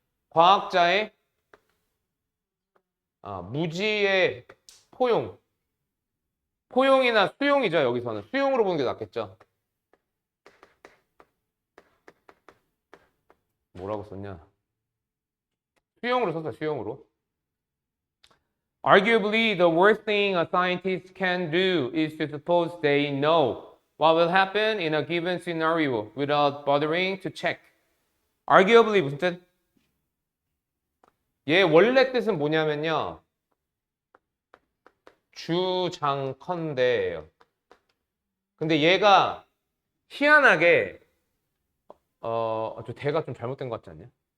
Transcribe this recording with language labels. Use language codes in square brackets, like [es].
[ko] 과학자의 무지의 포용. 포용이나 수용이죠, 여기서는. 수용으로 보는 게 낫겠죠. 뭐라고 썼냐? 수용으로 썼어요, 수용으로. [en] Arguably, the worst thing a scientist can do is to suppose they know what will happen in a given scenario without bothering to check. [ko] Arguably 무슨 뜻? 얘 원래 뜻은 뭐냐면요. 주장컨대예요. 근데 얘가 희한하게 저 대가 좀 잘못된 것 같지 않냐?